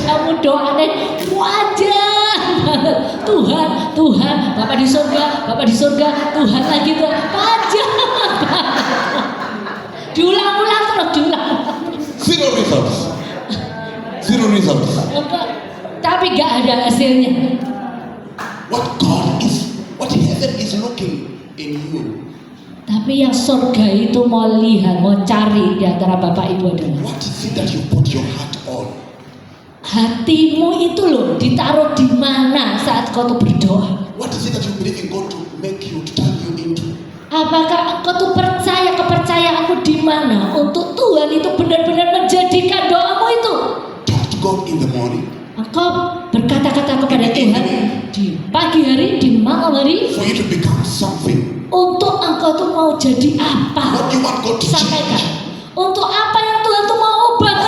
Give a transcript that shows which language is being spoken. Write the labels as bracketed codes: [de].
[id] Kamu doanya wajar banget. Tuhan, Tuhan, Bapak di surga, Bapak di surga, Tuhan lagi tuh wajar banget. Diulang-ulang terus, diulang. [en] Zero results. Zero results. [id] Tapi gak ada hasilnya. [en] What heaven is looking in you. [id] Tapi yang surga itu mau lihat, mau cari di antara Bapak Ibu adalah [en] What is it that you put your heart on? [id] hatimu itu loh ditaruh di mana saat kau tuh berdoa. [en] What is it that you believe in God to make you, to turn you into? [id] Apakah engkau tuh percaya kepercayaanmu di mana untuk Tuhan itu benar-benar menjadikan doamu itu? [en] Talk to God in the morning. [id] Engkau berkata-kata kepada Tuhan di pagi hari, di malam hari, [en] For you to become something. [id] untuk engkau tuh mau jadi apa? [en] What you want God to [id] Sampaikan. [en] change. [id] Untuk apa yang Tuhan tuh mau ubahkan